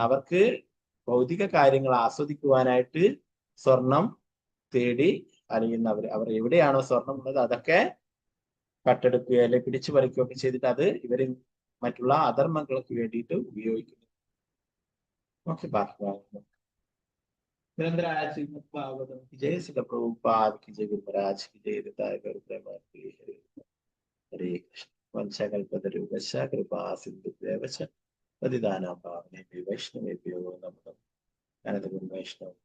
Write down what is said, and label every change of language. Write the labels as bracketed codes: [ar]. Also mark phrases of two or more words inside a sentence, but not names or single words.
[ml] അവർക്ക് ഭൗതിക കാര്യങ്ങൾ ആസ്വദിക്കുവാനായിട്ട് സ്വർണം തേടി അറിയുന്നവർ. അവർ എവിടെയാണോ സ്വർണം ഉള്ളത് അതൊക്കെ കട്ടെടുക്കുകയോ അല്ലെ പിടിച്ചു പറിക്കുകയൊക്കെ ചെയ്തിട്ട് അത് ഇവര് മറ്റുള്ള അധർമ്മങ്ങൾക്ക് വേണ്ടിയിട്ട് ഉപയോഗിക്കുന്നു. [hi] ഓക്കെ, ഭാഗവതം की जय, श्रील प्रभुपाद की जय, गुरु महाराज की जय, हरे कृष्ण। [sa] वंशकल्पतरुश्च कृपा सिन्धुभ्येव च पतितानां पावनेभ्यो वैष्णवेभ्यो नमः। वैष्णव